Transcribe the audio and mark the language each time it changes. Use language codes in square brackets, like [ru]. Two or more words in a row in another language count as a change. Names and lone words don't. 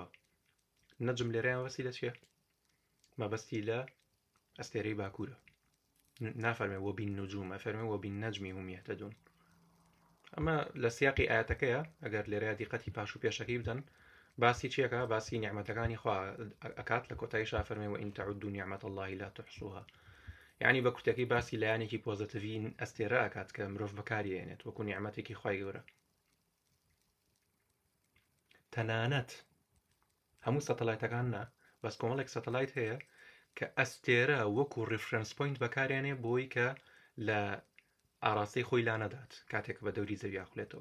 [ckb] نەجم لێرەیان بەستی لە چییە؟ مەبەستی لە ئەستێرەی باکوورە. نافەرمێ وبالنجوم، ئەفەرمێ [ar] وبالنجم هم يهتدون. [ckb] ئەمە لە سیاقی ئاەتەکەیە، ئەگەر لێرەیە دیقەتی پاش و پێشەکەی بدەن، باسی چیەکە؟ باسی نیعمەتەکانی خوا ئەکات، لە کۆتاییشا فەرمێ [ar] وئین تەعودوا نیعمەت الله لا تحصوها. [ckb] یعنی بە کورتەکەی باسی لایەنێکی پۆزتیڤین ئەستێرە ئەکات کە مرۆڤ بەکارهێنێت وەکو نیعمەتێکی خوای گەورە. تەنانەت هەموو سەتەلایتەکان نا، بەس کۆمەڵێک سەتەلایت هەیە کە ئەستێرە وەکو [en] reference point [ckb] بەکارهێنێ بۆی کە لە ئاراستەی خۆی لا نەدات کاتێک بە دەوری زەوی ئاخولێتەوە.